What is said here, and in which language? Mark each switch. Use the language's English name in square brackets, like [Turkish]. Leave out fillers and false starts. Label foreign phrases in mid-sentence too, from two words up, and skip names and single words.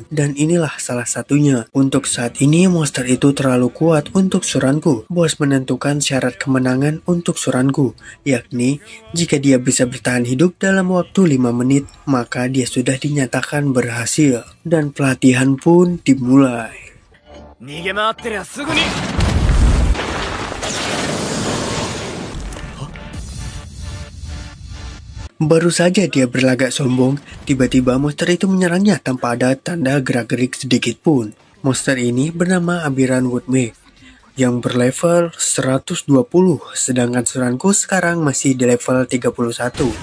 [Indonesian] Dan inilah salah satunya. Untuk saat ini, monster itu terlalu kuat untuk Suranku. Bos menentukan syarat kemenangan untuk Suranku, yakni jika dia bisa bertahan hidup dalam waktu 5 menit, maka dia sudah dinyatakan berhasil. Dan pelatihan pun dimulai. [Japanese] 逃げ回ってりゃすぐに。 [Indonesian] Baru saja dia berlagak sombong, tiba-tiba monster itu menyerangnya tanpa ada tanda gerak-gerik sedikit pun. Monster ini bernama Abiran Woodmake, yang berlevel 120, sedangkan Suranku sekarang masih di level 31.